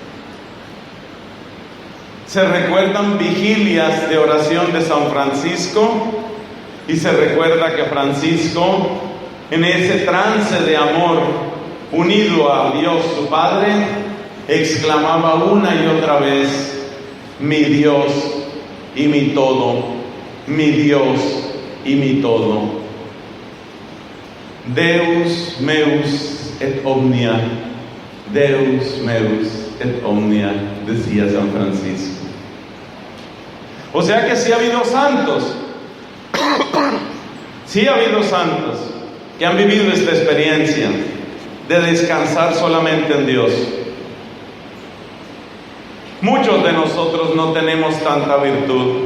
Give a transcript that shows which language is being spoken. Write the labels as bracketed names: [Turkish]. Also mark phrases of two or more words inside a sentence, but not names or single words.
[Spanish] Se recuerdan vigilias de oración de San Francisco, y se recuerda que Francisco, en ese trance de amor, unido a Dios su Padre, exclamaba una y otra vez: mi Dios y mi todo, mi Dios y mi todo. [Latin] Deus meus et omnia, Deus meus et omnia, [Spanish] decía San Francisco. O sea que sí ha habido santos, sí ha habido santos que han vivido esta experiencia de descansar solamente en Dios. Muchos de nosotros no tenemos tanta virtud.